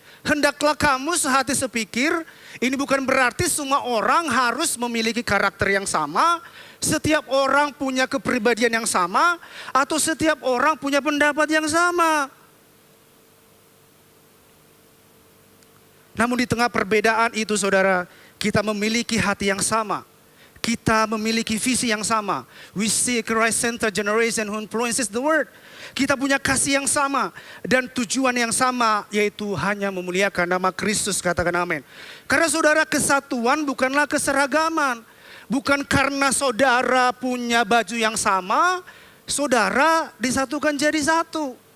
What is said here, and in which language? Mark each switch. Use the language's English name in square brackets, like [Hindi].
[Indonesian] Hendaklah kamu sehati sepikir. Ini bukan berarti semua orang harus memiliki karakter yang sama, setiap orang punya kepribadian yang sama, atau setiap orang punya pendapat yang sama. Namun di tengah perbedaan itu saudara, kita memiliki hati yang sama. Kita memiliki visi yang sama. [English] We see a Christ-centered generation who influences the world. [Indonesian] Kita punya kasih yang sama dan tujuan yang sama, yaitu hanya memuliakan nama Kristus, katakan amin. Karena saudara, kesatuan bukanlah keseragaman. Bukan karena saudara punya baju yang sama, saudara disatukan jadi satu.